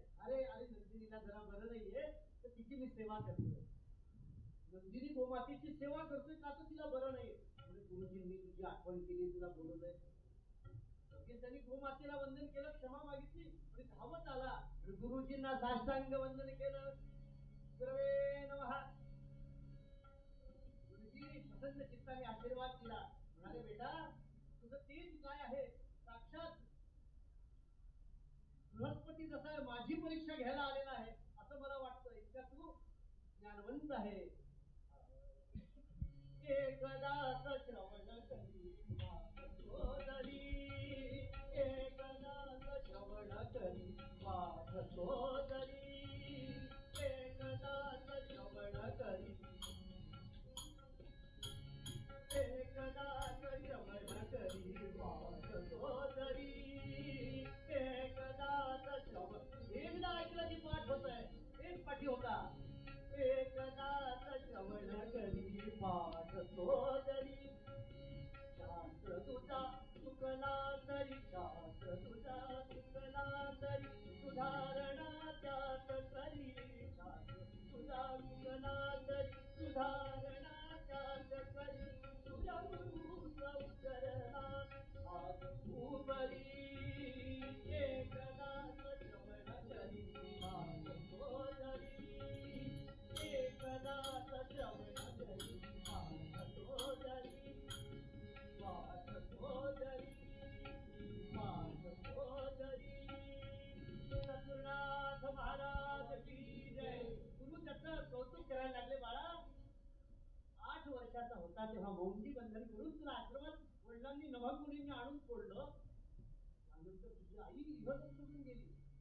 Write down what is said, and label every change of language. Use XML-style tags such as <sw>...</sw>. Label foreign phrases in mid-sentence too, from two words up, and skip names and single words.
<mr>अरे अरे नंदिनीला जरा बरं नाहीये तर तिची मी सेवा करतोय. नंदिनी गोमातेची सेवा करतोय का तर तिला बरं नाही? गुरुजींनी तुझी आठवण केली, तुला बोलवलंय. त्यांनी गोमातेला वंदन केलं, क्षमा मागितली आणि धावत आला आणि गुरुजींना साष्टांग वंदन केलं.</mr> <sa>गुरवे नमः.</sa> <mr>गुरुजी प्रसन्न चित्ताने आशीर्वाद दिला. म्हणाले बेटा तुझं तेज काय आहे, साक्षात बृहस्पती जसा आहे माझी परीक्षा घ्यायला आलेला आहे असं मला वाटतं. इतका तू ज्ञानवंत आहे. एकदाच श्रवण करी सोदरी, एकदाच श्रवण करी वाद सोदरी, एकदाच श्रवण करी, एकदाच श्रवण करी वाद सोदरी, एकदाच श्रवण. एकदा ऐकलं की पाठ होत आहे, एक पाठी होता. एकदाच श्रवण करी पाठ सोदरी, शास्त्र तुझा चुकला तरी, शास्त्र तुझा चुकला तरी सुधारणा त्यात करी, शास्त्र तुझा चुकला तरी सुधारणा त्यात करी, तुझ्या गुरुचा उतरला आज उभरी, एकदाच श्रवण करी पाठ सोदरी, एकदाच श्रवण करी पाठ सोदरी, पाठ सोदरी, पाठ सोदरी.</mr> <hi>सद्गुरुनाथ महाराज की जय.</hi> <mr>गुरु त्याचं कौतुक करायला लागले. बाळा 8 वर्षाचा होता तेव्हा मौंडी बंधन करून तुला आश्रमात वडिलांनी नभामुनींनी आणून सोडलं. त्यानंतर तुझी आई इहलोक सोडून गेली.</mr>